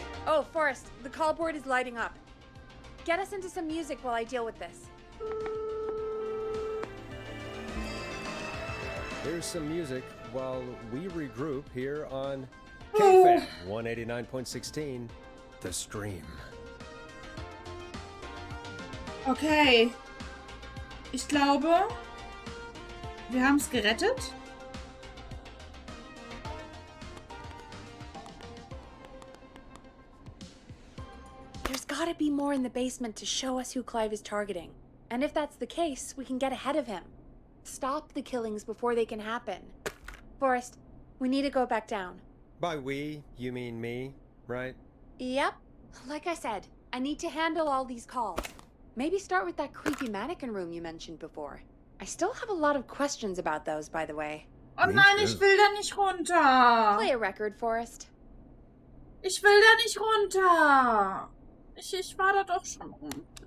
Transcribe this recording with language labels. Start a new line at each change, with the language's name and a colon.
English: Oh, Forrest, the call board is lighting up. Get us into some music while I deal with this. Here's some music while we regroup here on KFAM 189.16, The Stream. Okay.
German: Ich glaube, wir haben es gerettet.
English: There's gotta be more in the basement to show us who Clive is targeting. And if that's the case, we can get ahead of him. Stop the killings before they can happen. Forrest, we need to go back down. By we, you mean me, right? Yep. Like I said, I need to handle all these calls. Maybe start with that creepy mannequin room you mentioned before. I still have a lot of questions about those, by the way. Oh Me
German: nein,
English: too.
German: ich will da nicht runter.
English: Play a record, Forrest.
German: Ich will da nicht runter. Ich war da doch schon rum.